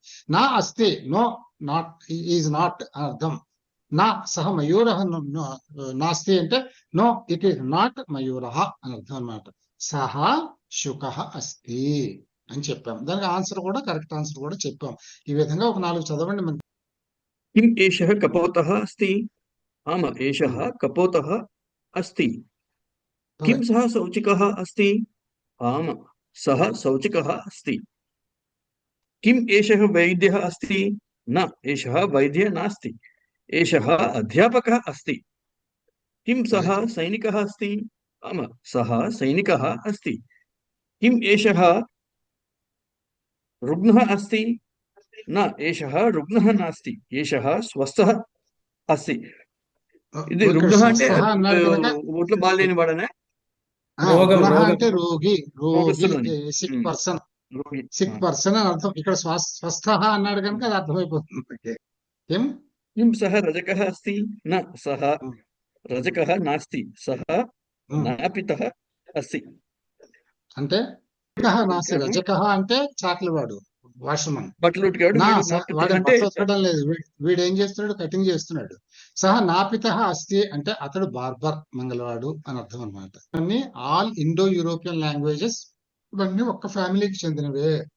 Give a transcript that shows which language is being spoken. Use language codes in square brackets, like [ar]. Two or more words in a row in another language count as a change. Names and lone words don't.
[sa] నా అస్తి [en] no, not, is not [te] అని అర్థం. [sa] నా సహ మయూరః నాస్తి [te] అంటే [en] no it is not [te] మయూరః అని అర్థం అన్నమాట. [sa] సహ శుకః అస్తి [te] అని చెప్పాం. దానికి ఆన్సర్ కూడా [en] correct answer [te] కూడా చెప్పాం. ఈ విధంగా ఒక 4 చదవండి మనకి. [sa] किम् एषः कपोतः अस्ति? आम एषः कपोतः अस्ति। किं सः शौचिकः अस्ति? आम सः शौचिकः अस्ति। किम् एषः वैद्यः अस्ति? न एषः वैद्यः नास्ति, एषः अध्यापकः अस्ति। किं सः सैनिकः अस्ति? आम सः सैनिकः अस्ति। किम् एषः रुग्णः अस्ति? न एषः रुग्णः नास्ति, एषः स्वस्थः अस्ति। [te] ఇది ఓకే, రుగ్ణః అంటే స్వస్థః అన్నాడు కనుక ఒంట్లో బాగాలేని వాడనే రోగం, రుగ్ణః రోగం. అంటే రోగి, రోగస్తులని. [en] sick person, [te] రోగి. [en] sick person [te] అని అర్థం. ఇక్కడ స్వస్థః అన్నాడు కనుక అది అర్థమైపోతుంది. ఏం [sa] किं सः रजकः अस्ति? न सः रजकः नास्ति, सः नापितः अस्ति। [te] అంటే నాస్తి, రజకః అంటే చాకలి వాడు, వాషమన్. బట్టలు ఉతికాడు, నా వీడు నాపితः వాడు అంటే బట్టలు ఉతకడం లేదు, వీడు ఏం చేస్తున్నాడు, కటింగ్ చేస్తున్నాడు. [sa] సహ నాపితః అస్తి [te] అంటే అతడు బార్బర్, మంగళవాడు అని అర్థం అనమాట. ఇవన్నీ [en] all Indo-European languages, [te] ఇవన్నీ ఒక్క ఫ్యామిలీకి చెందినవే.